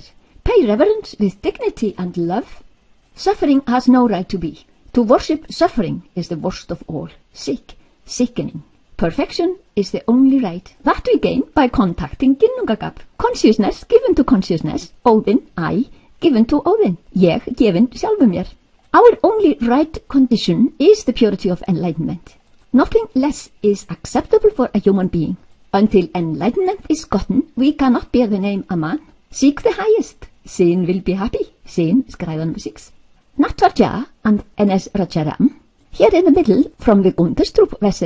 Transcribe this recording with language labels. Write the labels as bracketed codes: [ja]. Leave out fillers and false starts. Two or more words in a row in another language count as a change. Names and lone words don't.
[en] Pay reverence with dignity and love. Suffering has no right to be. To worship suffering is the worst of all. Sick, sickening. Perfection is the only right. That we gain by contacting Ginnungagap. Consciousness given to consciousness. Óðinn, I, given to Óðinn. [is] Ég, gefin sjálfum mér. [en] Our only right condition is the purity of enlightenment. Nothing less is acceptable for a human being. Until enlightenment is gotten, we cannot bear the name a man. Seek the highest. Sin will be happy. Sin, scribe number 6. Natvarja and NS Rajaram. Here in the middle, from the Gunderdrup-vessel.